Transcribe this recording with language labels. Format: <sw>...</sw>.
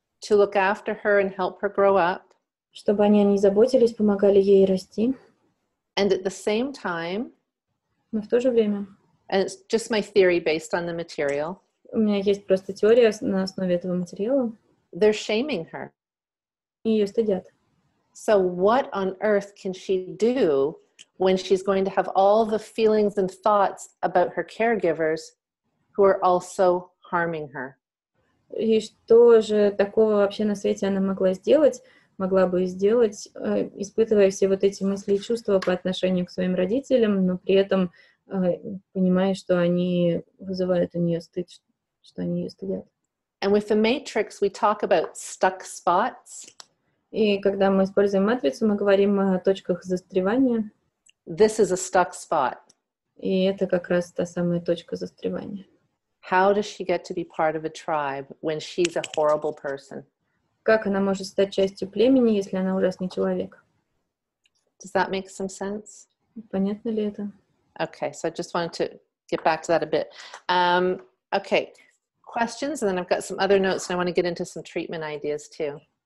<en>to look after her and help her grow up.</en> <ru>чтобы они о ней заботились, помогали ей расти.</ru> <en>And at the same time,</en> <ru>Но в то же время</ru> <en>and it's just my theory based on the material,</en> <ru>у меня есть просто теория на основе этого материала,</ru> <en>they're shaming her.</en> <ru>и ее стыдят.</ru> <en>So what on earth can she do when she's going to have all the feelings and thoughts about her caregivers who are also harming her?</en> <ru>И что же такого вообще на свете она могла бы сделать, испытывая все вот эти мысли и чувства по отношению к своим родителям, но при этом понимая, что они вызывают у нее стыд, что они ее стыдят.</ru> <en>And with the matrix, we talk about stuck spots.</en> <ru>И когда мы используем матрицу, мы говорим о точках застревания.</ru> <en>This is a stuck spot.</en> <ru>И это как раз та самая точка застревания.</ru> <en>How does she get to be part of a tribe when she's a horrible person?</en> <ru>Как она может стать частью племени, если она ужасный человек?</ru> <en>Does that make some sense?</en> <ru>Понятно ли это?</ru> <en>Okay, so I just wanted to get back to that a bit. Okay, questions, and then I've got some other notes, and I want to get into some treatment ideas too.</en>